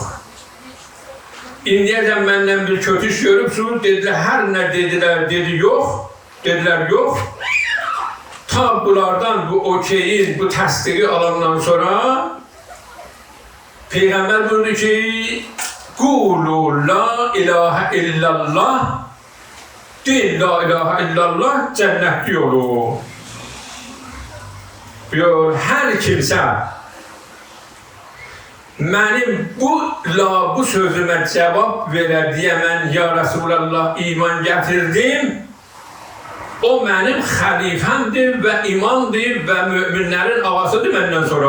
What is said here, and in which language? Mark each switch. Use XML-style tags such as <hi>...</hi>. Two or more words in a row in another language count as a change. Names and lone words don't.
<az>İndiyəcən məndən bir kötü iş görübsün, dedilər, hər nə dedilər, dedi, yox. Dedilər, yox. Ta bunlardan bu okeyin, bu təsdiqi alandan sonra Peyğəmbər buyurdu ki,</az> <ar>قولوا لا إله إلا الله,</ar> <az>Deyil</az> <ar>لا إله إلا الله</ar> <az>cennetli yolu.</az> <tr>Diyor her kimse benim bu sözüme cevap verer diye ben</tr> <ar>يا رسول الله</ar> <tr>iman getirdim. O benim halifemdir ve imamdır ve müminlerin ağasıdır benden sonra.</tr>